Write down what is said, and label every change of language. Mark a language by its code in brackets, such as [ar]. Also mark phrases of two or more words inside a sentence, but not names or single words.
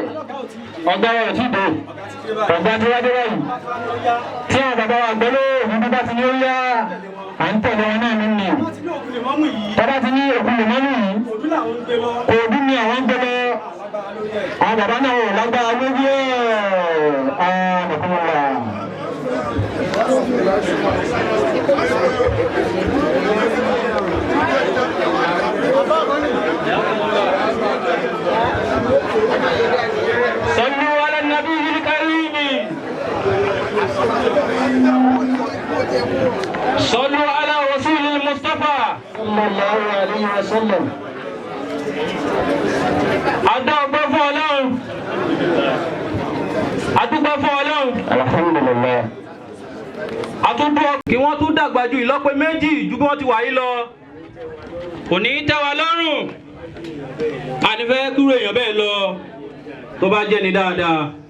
[yo] ọ̀gá rẹ̀ ti dé. ọ̀gá tí wá dé báyìí. tí àwọn bàbá àgbọ̀lé òbí bá ti ní ó yá. à ń tẹ̀lé wọn náà nínú. tọ́lá ti ní òkú lè mọ́mú yìí. òbí ni àwọn ń gbé lọ. àwọn bàbá náà ò lágbára lórí ẹ̀. [ar] صلوا على النبي الكريم صلوا على رسول المصطفى صلى الله عليه وسلم [yo] adúgbò fún Ọlọ́run alhamdulillah àtúndú kí wọ́n tún dàgbà ju ìlọ́po méjì ju bí wọ́n ti wà yí lọ kò ní í tẹ́ wa lọ́rùn ànífẹ́ kúrò èèyàn bẹ́ẹ̀ lọ tó bá jẹ́ ni dáadáa